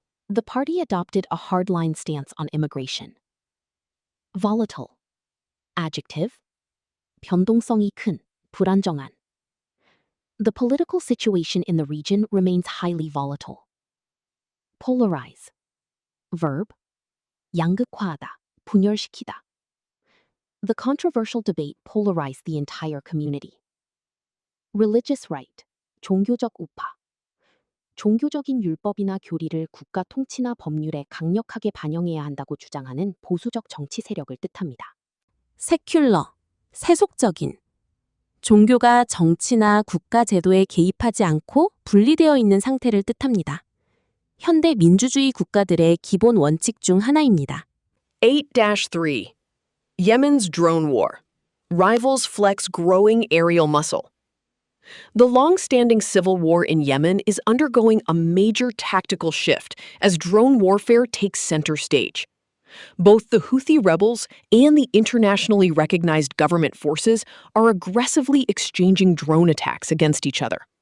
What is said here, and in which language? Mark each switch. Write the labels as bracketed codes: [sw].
[en] The party adopted a hardline stance on immigration. Volatile. Adjective. [ko] 변동성이 큰, 불안정한. [en] The political situation in the region remains highly volatile. Polarize. Verb. [ko] 양극화하다, 분열시키다. [en] The controversial debate polarized the entire community. Religious right, [ko] 종교적 우파. 종교적인 율법이나 교리를 국가 통치나 법률에 강력하게 반영해야 한다고 주장하는 보수적 정치 세력을 뜻합니다. [en] Secular, [ko] 세속적인. 종교가 정치나 국가 제도에 개입하지 않고 분리되어 있는 상태를 뜻합니다. 현대 민주주의 국가들의 기본 원칙 중 하나입니다. [en] 8-3. Yemen's drone war. Rivals flex growing aerial muscle. The long-standing civil war in Yemen is undergoing a major tactical shift as drone warfare takes center stage. Both the Houthi rebels and the internationally recognized government forces are aggressively exchanging drone attacks against each other.